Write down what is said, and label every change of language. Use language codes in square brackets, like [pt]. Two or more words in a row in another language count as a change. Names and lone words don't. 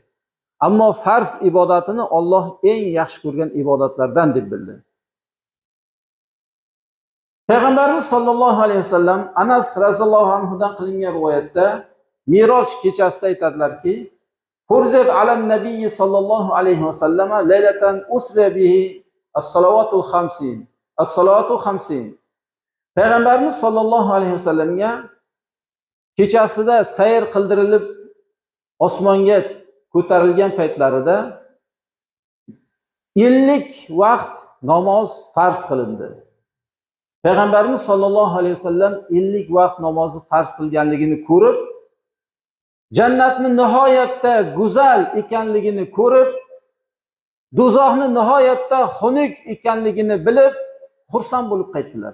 [uz] Ammo farz ibodatini Alloh eng yaxshi ko'rgan ibodatlardan deb bildi. [ar] Peygamberimiz صلى الله عليه وسلم Anas رضي الله عنه [uz] qilingan rivoyatda Miroj kechasida aytadilarki, [ar] فرضت على النبي صلى الله عليه وسلم ليلة أسري به الصلوات 50. الصلاة 50. [uz] Peygamberimiz [ar] صلى الله عليه وسلم [uz] kechasida sayr qildirilib osmonga ko'tarilgan paytlarida 50 vaqt namoz farz qilindi. Peygamberimiz [ar] صلى الله عليه وسلم [uz] 50 vaqt namozni farz qilganligini ko'rib, jannatni nihoyatda go'zal ekanligini ko'rib, do'zaxni nihoyatda xunuk ekanligini bilib, xursand bo'lib qaytdilar.